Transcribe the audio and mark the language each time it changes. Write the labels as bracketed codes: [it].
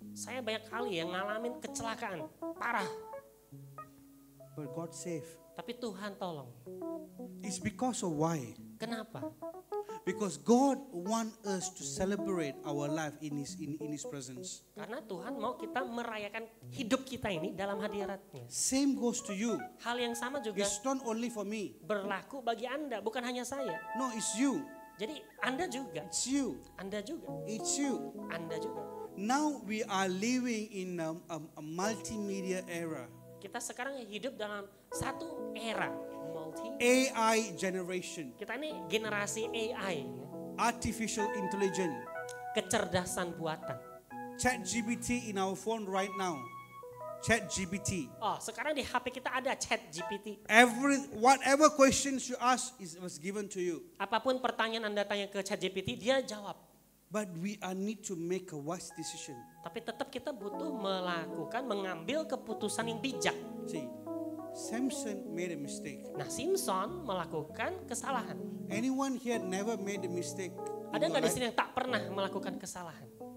[id] saya banyak kali yang ngalamin kecelakaan parah. [en] but God saved. [id] Tapi Tuhan tolong. [en] It's because of why? [id] Kenapa? [en] Because God wants us to celebrate our life in His presence. [id] Karena Tuhan mau kita merayakan hidup kita ini dalam hadiratnya. [en] Same goes to you. [id] Hal yang sama juga [en] It's not only for me. [id] berlaku bagi Anda, bukan hanya saya. [en] No, it's you. [id] Jadi Anda juga, [en] It's you. [id] Anda juga, [en] It's you. [id] Anda juga. [en] Now we are living in a multimedia era. [id] Kita sekarang hidup dalam satu era [en] AI generation, [id] Kita ini generasi AI, ya. [en] artificial intelligence, [id] Kecerdasan buatan. [en] ChatGPT in our phone right now. ChatGPT. [id] Oh, sekarang di HP kita ada ChatGPT. [en] Whatever questions you ask was given to you. [id] Apapun pertanyaan Anda tanya ke ChatGPT, dia jawab. [en] But we need to make a wise decision. [id] Tapi tetap kita butuh mengambil keputusan yang bijak. [en] See, Samson made a mistake. [id] Nah, Simpson melakukan kesalahan. [en] Anyone here never made a mistake? [id] Ada nggak di sini yang tak pernah melakukan kesalahan?